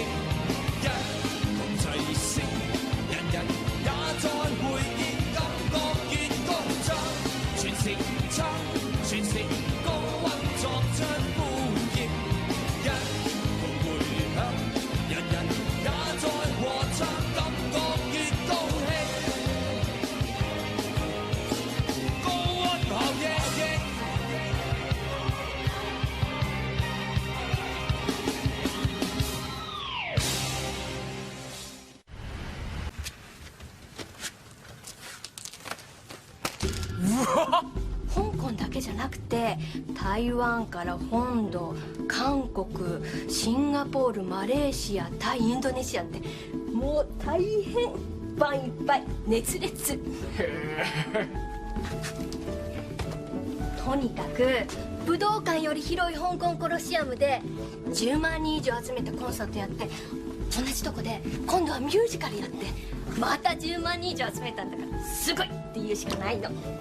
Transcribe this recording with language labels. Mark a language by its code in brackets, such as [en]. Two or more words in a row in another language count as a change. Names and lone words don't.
[yue] 一同齊聲，人人也在回應，感覺越高漲，全城撐，全城高溫作出呼應，一同回響，人人也在和唱，感覺越高興，高溫效應。 [ja] 香港だけじゃなくて台湾から本土、韓国、シンガポール、マレーシア、タイ、インドネシアってもう大変いっぱいいっぱい熱烈。とにかく武道館より広い香港コロシアムで10万人以上集めたコンサートやって、同じとこで今度はミュージカルやってまた10万人以上集めたんだから、すごいって言うしかないの。